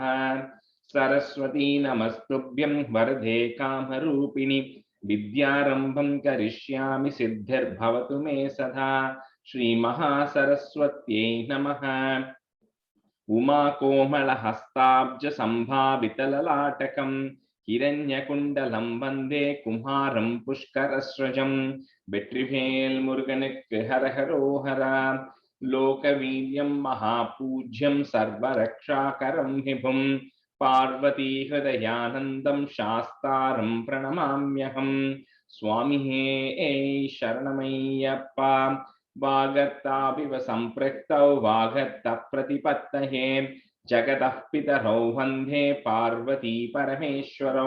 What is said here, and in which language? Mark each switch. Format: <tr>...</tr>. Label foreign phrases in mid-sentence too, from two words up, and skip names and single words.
<sa>सरस्वती नमस्तुभ्यं वरदे कामरूपिणि विद्यारंभं करिष्यामि सिद्धिर्भवतु मे सदा। श्रीमहासरस्वत्यै नमः। उमाकोमलहस्ताब्ज सम्भावितललाटकं हिरण्यकुण्डलं वन्दे कुमारं पुष्करस्रजं।</sa> <ta>வெற்றிவேல் முருகனுக்கு ஹரஹரோஹரா।</ta> <sa>लोकवीर्यं महापूज्यं सर्वरक्षाकरं विभुं पार्वती हृदयानन्दं शास्तारं प्रणमाम्यहं।</sa> <ta>ஸ்வாமியே சரணமய்யப்பா।</ta> <sa>वागर्ताविव सम्पृक्तौ वागर्तप्रतिपत्तये जगतः पितरौ वन्दे पार्वती परमेश्वरौ।</sa>